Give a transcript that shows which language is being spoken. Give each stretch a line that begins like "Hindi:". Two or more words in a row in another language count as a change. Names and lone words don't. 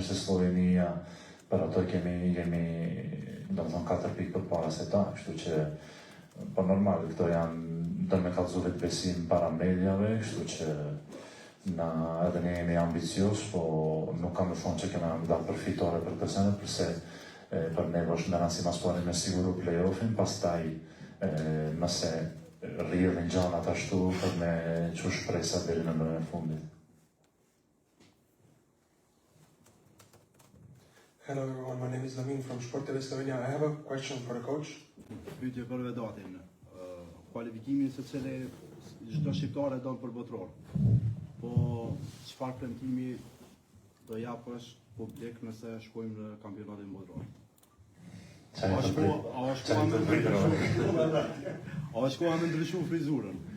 Albanian: mirë se Slovenia, për ato kemi do të thonë 4 pikë përpara se ta, kështu që po normal këto janë do me kallëzu vetë besim para mediave, kështu që edhe ne jemi ambicios, po nuk kam të thonë që kena dalë për fitore për këtë sene, përse për ne është në rëndësi mas pari me siguru play-offin, pastaj nëse rrjedhin gjanat ashtu për me çu shpresa deri në lojën e fundit.
English: Hello everyone, my name is Lamin from Sport TV Slovenia. I have a question for the coach.
Albanian: Pyetje për Vedatin. Kualifikimin se cili çdo shqiptar e don për botror. Po çfarë premtimi do japësh publik nëse shkojmë në kampionatin botror? A është koha me ndryshu frizurën?